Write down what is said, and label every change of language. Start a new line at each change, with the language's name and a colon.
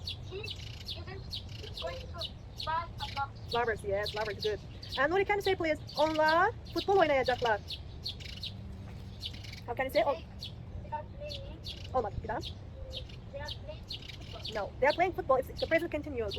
English: He isn't going to buy a flower. Lovers, yes, lovers, good. And Nuri, can you say please?
Turkish: Onlar futbol oynayacaklar.
English: How can you say? They are playing.
Turkish: Olmadı bir daha.
English: They are playing football. No, they are playing football. It's the present continuous.